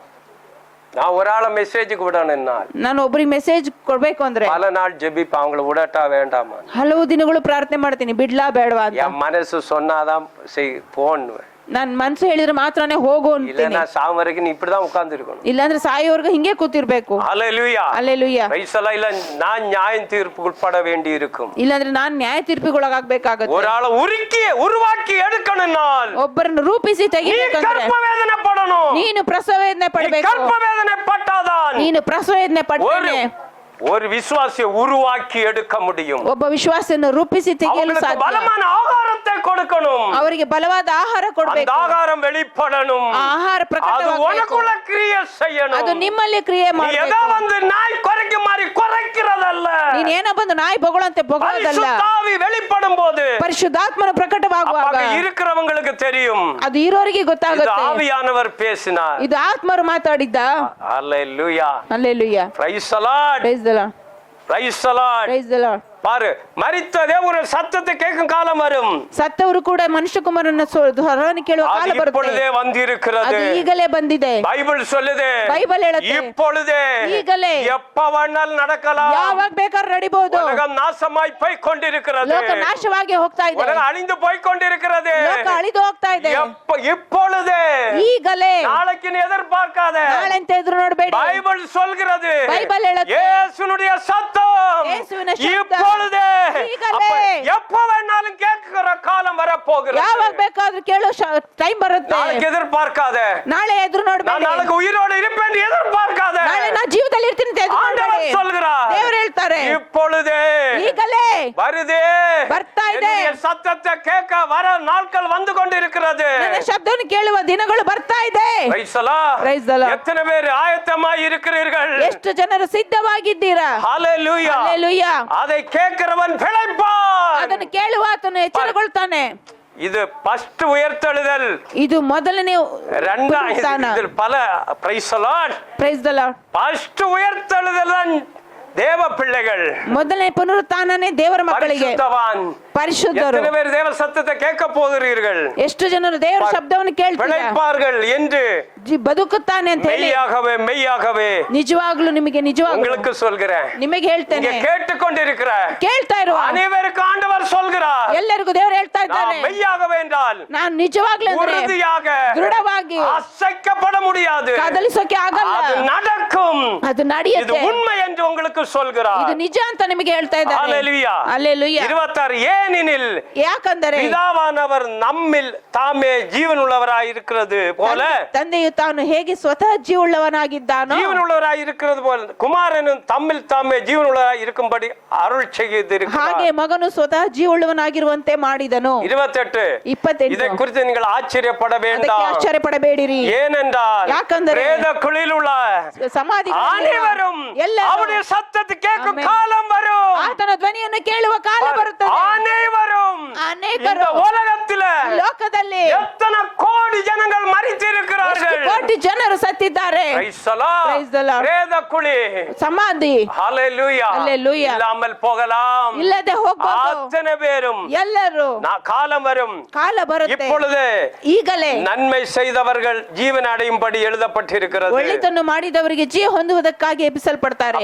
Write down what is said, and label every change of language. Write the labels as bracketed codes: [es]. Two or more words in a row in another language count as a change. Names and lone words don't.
[ta] நான் ஒரு ஆள மெசேஜுக்கு விடணும்னா [kn] ನಾನು ಒಬ್ರಿಗೆ ಮೆಸೇಜ್ ಕೊಡ್ಬೇಕು ಅಂದ್ರೆ [ta] பல நாள் ஜெபிப்பா, அவங்கள விடட்டா வேண்டாமா? [kn] ಹಲವು ದಿನಗಳು ಪ್ರಾರ್ಥನೆ ಮಾಡ್ತೀನಿ, ಬಿಡ್ಲಾ ಬೇಡವಾ ಅಂತ. [ta] என் மனசு சொன்னாதான் போன்னுவேன். [kn] ನನ್ ಮನ್ಸು ಹೇಳಿದ್ರೆ ಮಾತ್ರನೇ ಹೋಗು ಅಂತೀನಿ. [ta] இல்லன்னா சாவு வரைக்கும் நீ இப்படிதான் உட்கார்ந்து இருக்கணும். [kn] ಇಲ್ಲಾಂದ್ರೆ ಸಾಯೋವರೆಗೂ ಹಿಂಗೆ ಕೂತಿರ್ಬೇಕು. [ta] ஹல்லேலூயா. [kn] ಹಲ್ಲೆಲೂಯಾ. [en] Praise the Lord. [ta] இல்ல நான் நியாய தீர்ப்புக்கு உட்பட வேண்டி இருக்கும். [kn] ಇಲ್ಲಾಂದ್ರೆ ನಾನ್ ನ್ಯಾಯ ತೀರ್ಪಿಗೊಳಗಾಗಬೇಕಾಗುತ್ತೆ. [ta] ஒரு ஆளை உருவாக்கி எடுக்கணும்னால் [kn] ಒಬ್ಬರನ್ನು ರೂಪಿಸಿ [ta] நீ [kn] ತೆಗಿಬೇಕಂದ್ರೆ [ta] கர்ப்ப வேதனை படணும். [kn] ನೀನು ಪ್ರಸವ ವೇದನೆ [ta] நீ [kn] ಪಡಬೇಕು. [ta] கர்ப்ப வேதனை பட்டாதான் [kn] ನೀನು ಪ್ರಸವ ವೇದನೆ ಪಟ್ಟರೆ [ta] ஒரு விசுவாசியை உருவாக்கி எடுக்க முடியும். [kn] ಒಬ್ಬ ವಿಶ್ವಾಸವನ್ನು ರೂಪಿಸಿ ತೆಗೆಯಲು [ta] அவங்களுக்கு [kn] ಸಾಧ್ಯ. [ta] பலமான ஆகாரத்தை கொடுக்கணும். [kn] ಅವರಿಗೆ ಬಲವಾದ ಆಹಾರ [ta] அந்த [kn] ಕೊಡಬೇಕು. [ta] ஆகாரம் வெளிப்படணும். [kn] ಆ ಆಹಾರ [ta] அது [kn] ಪ್ರಕಟವಾಗಬೇಕು. [ta] உனக்குள்ள கிரியை செய்யணும். [kn] ಅದು ನಿಮ್ಮಲ್ಲಿ ಕ್ರಿಯೆ [ta] நீ [kn] ಮಾಡಬೇಕು. [ta] ஏதோ வந்து நாய் குறைக்க மாதிரி குறைக்கிறதல்ல. [kn] ನೀನ್ ಏನೋ ಬಂದು ನಾಯಿ ಬೊಗಳಂತೆ ಬೊಗಳೋದಲ್ಲ. [ta] பரிசுத்தாவி வெளிப்படும் போது [kn] ಪರಿಶುದ್ಧಾತ್ಮನ ಪ್ರಕಟವಾಗುವಾಗ [ta] அங்க இருக்கிறவங்களுக்கு தெரியும், [kn] ಅದು ಇರೋರಿಗೆ [ta] இது [kn] ಗೊತ್ತಾಗುತ್ತೆ. [ta] ஆவியானவர் பேசினார். [kn] ಇದು ಆತ್ಮರು ಮಾತಾಡಿದ್ದ. [ta] ஹல்லேலூயா. [kn] ಹಲ್ಲೆಲೂಯಾ. [en] Praise the Lord. Praise the Lord. Praise the Lord. Praise the Lord. [ta] பாரு, மரித்ததே ஒரு சத்தத்தை கேட்கும் காலம் வரும். [kn] ಸತ್ತವರು ಕೂಡ ಮನುಷ್ಯಕುಮಾರನ ಸ್ವರವನ್ನು ಕೇಳುವ ಕಾಲ [ta] அது [kn] ಬರುತ್ತೆ. [ta] இப்பொழுதே வந்திருக்கிறது. [kn] ಅದು ಈಗಲೇ ಬಂದಿದೆ. [ta] பைபிள் சொல்லுது, [kn] ಬೈಬಲ್ ಹೇಳುತ್ತೆ [ta] இப்பொழுதே, [kn] ಈಗಲೇ, [ta] எப்ப வேணாலும் நடக்கலாம். [kn] ಯಾವಾಗ ಬೇಕಾದ್ರೂ ನಡಿಬಹುದು. [ta] உலகம் நாசமாய் போய் கொண்டிருக்கிறது. [kn] ಲೋಕ ನಾಶವಾಗಿ ಹೋಗ್ತಾ ಇದೆ. [ta] உலகம் அழிந்து போய் கொண்டிருக்கிறது. [kn] ಲೋಕ ಅಳಿದು ಹೋಗ್ತಾ ಇದೆ. [ta] இப்பொழுதே, [kn] ಈಗಲೇ, [ta] நாளைக்கு நீ எதிர்பார்க்காத. [kn] ನಾಳೆ ಅಂತ ಎದುರು ನೋಡಬೇಡಿ. [ta] பைபிள் சொல்கிறது, [kn] ಬೈಬಲ್ ಹೇಳುತ್ತೆ [ta] இயேசுனுடைய சத்தம் [kn] ಯೇಸುವಿನ ಶಬ್ದ [ta] இப்பொழுதே, [kn] ಈಗಲೇ, [ta] எப்ப வேணாலும் கேட்கிற காலம் வர போகிறது. [kn] ಯಾವಾಗ ಬೇಕಾದ್ರೂ ಕೇಳೋ ಟೈಮ್ ಬರುತ್ತೆ. [ta] நாளைக்கு எதிர்பார்க்காத. [kn] ನಾಳೆ ಎದುರು [ta] நான் [kn] ನೋಡಬೇಡಿ. [ta] நாளைக்கு உயிரோடு இருப்பேன் எதிர்பார்க்காத. [kn] ನಾಳೆ ನಾ ಜೀವದಲ್ಲಿ ಇರ್ತೀನಿ ಅಂತ ಎದುರು [ta] ஆண்டவர் [kn] ನೋಡಬೇಡಿ. [ta] சொல்கிறார், [kn] ದೇವರು ಹೇಳ್ತಾರೆ [ta] இப்பொழுதே [kn] ಈಗಲೇ [ta] வருதே, [kn] ಬರ್ತಾ ಇದೆ. [ta] என்னுடைய சத்தத்தை கேட்க வர நாட்கள் வந்து கொண்டிருக்கிறது. [kn] ನನ್ನ ಶಬ್ದವನ್ನು ಕೇಳುವ ದಿನಗಳು ಬರ್ತಾ ಇದೆ. [en] Praise the Lord. Praise the Lord. [ta] எத்தனை பேர் ஆயத்தமாய் இருக்கிறீர்கள்? [kn] ಎಷ್ಟು ಜನರು ಸಿದ್ಧವಾಗಿದ್ದೀರಾ? [ta] ஹalleluya. [kn] ಹಲ್ಲೆಲೂಯಾ. [ta] அதை கேட்கிறவன் பிழைப்பான். [kn] ಅದನ್ನು ಕೇಳುವ ಆತನು ಎಚ್ಚರಗೊಳ್ತಾನೆ. [ta] இது ஃபர்ஸ்ட் உயர்த்தெழுதல். [kn] ಇದು ಮೊದಲನೇ [ta] இரண்டாம் இதில் பல [en] praise the Lord. Praise the Lord. [ta] ஃபர்ஸ்ட் உயர்த்தெழுதல் தான் தேவ பிள்ளைகள். [kn] ಮೊದಲನೇ ಪುನರುತ್ಥಾನನೇ ದೇವರ ಮಕ್ಕಳಿಗೆ. [ta] பரிசுத்தவான். [kn] ಪರಿಶುದ್ಧರು. [ta] எத்தனை பேர் தேவ சத்தத்தை கேட்க போகிறீர்கள்? [kn] ಎಷ್ಟು ಜನರು ದೇವರ ಶಬ್ದವನ್ನು ಕೇಳ್ತಾರೆ [ta] பிழைப்பார்கள் என்று [kn] ಬದುಕುತ್ತಾನೆ ಅಂತ ಹೇಳಿ [ta] மெய்யாகவே மெய்யாகவே [kn] ನಿಜವಾಗ್ಲೂ ನಿಮಗೆ ನಿಜವಾಗ್ಲೂ [ta] உங்களுக்கு சொல்கிறேன். [kn] ನಿಮಗೆ ಹೇಳ್ತೇನೆ, [ta] இங்கே கேட்டுக்கொண்டிருக்கிற [kn] ಕೇಳ್ತಾ ಇರುವ [ta] அனைவருக்கு ஆண்டவர் சொல்கிறார், [kn] ಎಲ್ಲರಿಗೂ ದೇವರು ಹೇಳ್ತಾ ಇದ್ದಾನೆ, [ta] நான் மெய்யாகவே என்றால் [kn] ನಾನು ನಿಜವಾಗ್ಲೂ ಅಂದ್ರೆ [ta] உறுதியாக [kn] ದೃಢವಾಗಿ [ta] அசைக்கப்பட முடியாது. [kn] ಕದಲಿಸೋಕೆ ಆಗಲ್ಲ. [ta] அது நடக்கும். [kn] ಅದು [ta] இது [kn] ನಡೆಯುತ್ತೆ. [ta] உண்மை என்று உங்களுக்கு சொல்கிறார். [kn] ಇದು ನಿಜ ಅಂತ ನಿಮಗೆ ಹೇಳ್ತಾ ಇದ್ದಾನೆ. [ta] ஹalleluya. [kn] ಹಲ್ಲೆಲೂಯಾ. [ta] 26 ஏனெனில் [kn] ಯಾಕಂದರೆ [ta] பிதாவானவர் நம்மில் தாமே ஜீவனுள்ளவராய் இருக்கிறது போல, [kn] ತಂದೆಯು ತಾನು ಹೇಗೆ ಸ್ವತಃ ಜೀವವುಳ್ಳವನಾಗಿದ್ದಾನೋ [ta] ஜீவனுள்ளவராய் இருக்கிறது போல குமாரனும் தம்மில் தாமே ஜீவனுள்ளவராய் இருக்கும்படி அருள் செய்திருக்கிறார். [kn] ಹಾಗೆ ಮಗನು ಸ್ವತಃ ಜೀವವುಳ್ಳವನಾಗಿರುವಂತೆ ಮಾಡಿದನು. [ta] 28 இதை குறித்து நீங்கள் ஆச்சரியப்பட [kn] ಅದಕ್ಕೆ [ta] வேண்டாம். [kn] ಆಶ್ಚರ್ಯಪಡಬೇಡಿರಿ. [ta] ஏனென்றால் [kn] ಯಾಕಂದರೆ [ta] பிரேத குழியில் உள்ள [kn] ಸಮಾಧಿ [ta] அனைவரும் [kn] ಎಲ್ಲರೂ [ta] அவருடைய சத்தத்தை கேட்கும் [kn] ಆಮೆನ್. [ta] காலம் வரும். [kn] ಆತನ ಧ್ವನಿಯನ್ನು ಕೇಳುವ ಕಾಲ ಬರುತ್ತದೆ. [ta] அனைவரும் [kn] ಅನೇಕರು [ta] இந்த உலகத்தில [kn] ಲೋಕದಲ್ಲಿ [ta] எத்தனை கோடி ஜனங்கள் மரித்திருக்கிறார்கள். [kn] ಎಷ್ಟು ಕೋಟಿ ಜನರು ಸತ್ತಿದ್ದಾರೆ. [en] Praise the Lord. Praise the Lord. [ta] பிரேத குழி [kn] ಸಮಾಧಿ [ta] ஹalleluya [en] Hallelujah. [ta] இல்லாமல் போகலாம். [kn] ಇಲ್ಲದೆ ಹೋಗಬಹುದು. [ta] அத்தனை பேரும் [kn] ಎಲ್ಲರೂ [ta] காலம் வரும். [kn] ಕಾಲ ಬರುತ್ತೆ. [ta] இப்பொழுது [kn] ಈಗಲೇ [ta] நன்மை செய்தவர்கள் ஜீவன் அடையும்படி எழுதப்பட்டிருக்கிறது. [kn] ಒಳ್ಳೆತನ್ನು ಮಾಡಿದವರಿಗೆ ಜೀವ ಹೊಂದುವುದಕ್ಕಾಗಿ ಎಬ್ಬಿಸಲ್ಪಡ್ತಾರೆ.